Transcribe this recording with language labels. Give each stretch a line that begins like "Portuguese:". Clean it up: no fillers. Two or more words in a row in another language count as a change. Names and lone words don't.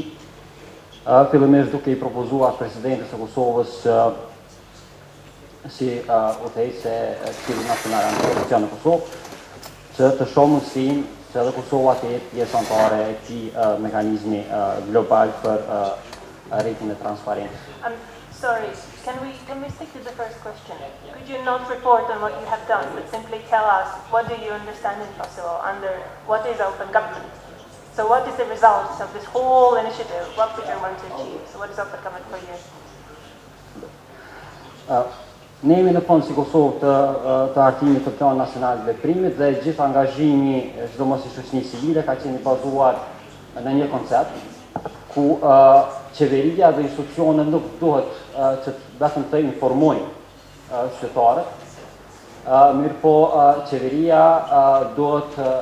Albanian: Fillimisht duke I propozuar presidentes së Kosovës si udhëheqëse e Këshillit Nacional Antikorrupsion në Kosovë, që të shohë mundësinë që edhe Kosova të jetë pjesë anëtare e këtij mekanizmi global për rritjen e transparencës.
English: Sorry, can we stick to the first question? Could you not report on what you have done, but simply tell us what do you understand in Kosovo under what is open government? So what is the result of this whole initiative? What did you want to achieve? So what is open government for you?
Albanian: Ne jemi në fund si Kosovë të hartimit të Planit Nacional të Veprimit dhe gjithë angazhimi sidomos I shoqërisë civile ka qenë I bazuar në një koncept ku qeveria dhe institucionet nuk duhet që vetëm të informojnë qytetarët, mirë po qeveria duhet